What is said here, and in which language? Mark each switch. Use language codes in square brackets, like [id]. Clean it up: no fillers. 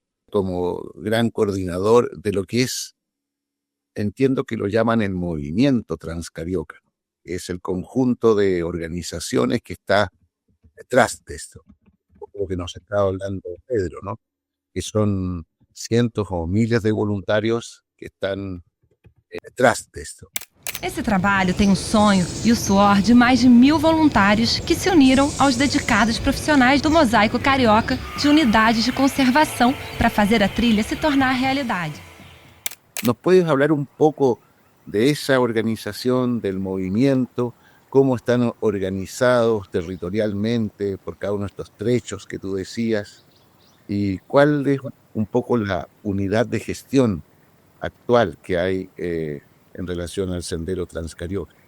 [es] Como gran coordinador de lo que es, entiendo que lo llaman el movimiento transcarioca, que es el conjunto de organizaciones que está detrás de esto, lo que nos está hablando Pedro, ¿no? Que son cientos o miles de voluntarios que están detrás de esto. [pt] Esse trabalho tem o sonho e o suor de mais de 1000 voluntários que se uniram aos dedicados profissionais do Mosaico Carioca de unidades de conservação para fazer a trilha se tornar realidade. [es] ¿Nos puedes hablar un poco de esa organización, del movimiento, cómo están organizados territorialmente por cada uno de estos trechos que tú decías? ¿Y cuál es un poco la unidad de gestión actual que hay en relación al Sendero Transcarioca?